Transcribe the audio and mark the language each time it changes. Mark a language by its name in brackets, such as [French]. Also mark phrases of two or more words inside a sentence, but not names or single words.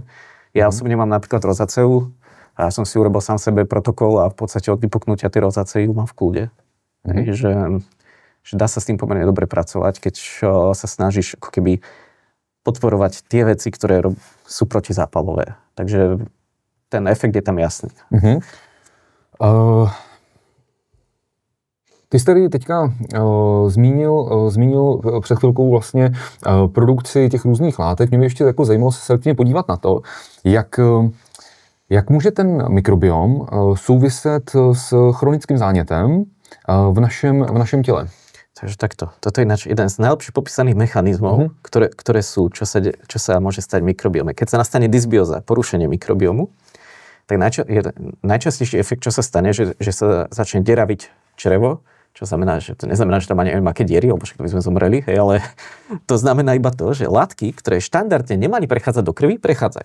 [Slovak] Ja osobne mám napríklad rozaceu a ja som si urobil sám sebe protokol a v podstate od vypuknutia tej rozacei mám v kľude. Že dá sa s tým pomerne dobre pracovať, keď sa snažíš ako keby podporovať tie veci, ktoré sú protizápalové. Takže ten efekt je tam jasný. [Czech] Ty jsi tady teďka zmínil před chvilkou vlastně produkci těch různých látek. Mě by ještě jako zajímalo se selektivně podívat na to, jak může ten mikrobiom souviset s chronickým zánětem v našem těle. [Slovak] Takže takto. Toto je jeden z najlepších popísaných mechanizmov, ktoré sú, čo sa môže stať v mikrobiome. Keď sa nastane dysbióza, porušenie mikrobiomu, tak najčastejší efekt, čo sa stane, že sa začne deraviť črevo, Čo znamená, že to neznamená, že tam má neviem aké diery, alebo však to by sme zomreli, hej, ale to znamená iba to, že látky, ktoré štandardne nemali prechádzať do krvi, prechádzajú.